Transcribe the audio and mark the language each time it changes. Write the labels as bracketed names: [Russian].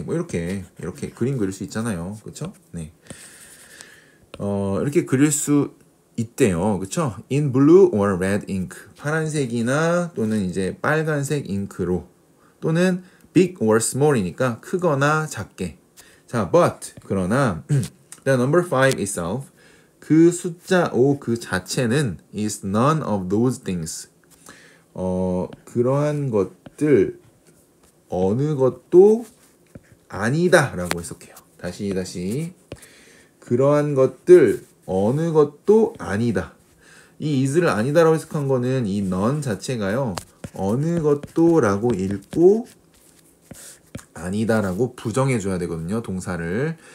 [Korean] 뭐 이렇게 그림 그릴 수 있잖아요. 그쵸? 네. 이렇게 그릴 수 있대요. 그쵸? [English] in blue or red ink [Korean] 파란색이나 또는 이제 빨간색 잉크로 또는 [English] big or small [Korean] 이니까 크거나 작게. [English] 자, but [Korean] 그러나 [English] the number 5 itself [Korean] 그 숫자 5 그 자체는 [English] is none of those things. [Korean] 그러한 것들 어느 것도 아니다라고 해석해요. 다시 그러한 것들 어느 것도 아니다. 이 is를 아니다라고 해석한 거는 이 none 자체가요. 어느 것도라고 읽고 아니다라고 부정해줘야 되거든요. 동사를.